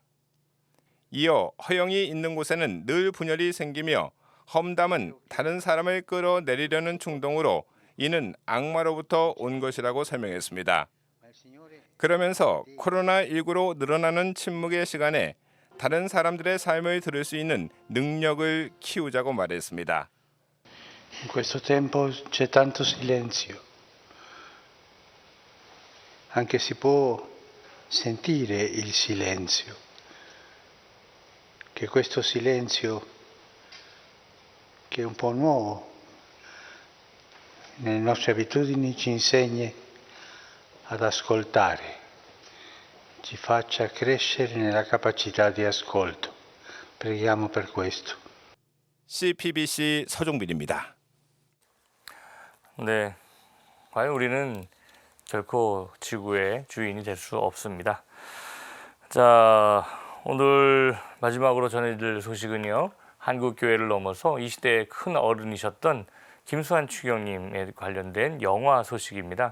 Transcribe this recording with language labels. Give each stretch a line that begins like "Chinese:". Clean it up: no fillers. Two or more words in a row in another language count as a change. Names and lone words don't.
Korean: 이어 허영이 있는 곳에는 늘 분열이 생기며 험담은 다른 사람을 끌어내리려는 충동으로 이는 악마로부터 온 것이라고 설명했습니다. 그러면서 코로나19로 늘어나는 침묵의 시간에 다른 사람들의 삶을 들을 수 있는 능력을 키우자고 말했습니다.
Italian: In questo tempo c'è tanto silenzio. Anche si può sentire il silenzio. Che questo silenzio, che è un po' nuovo, nelle nostre abitudini ci insegni ad ascoltare, ci faccia crescere nella capacità di ascolto. Preghiamo per questo.
Korean: CPBC 서종빈입니다. 네, 과연 우리는 결코 지구의 주인이 될 수 없습니다. 자, 오늘 마지막으로 전해드릴 소식은요. 한국교회를 넘어서 이 시대의 큰 어른이셨던 김수환 추경님에 관련된 영화 소식입니다.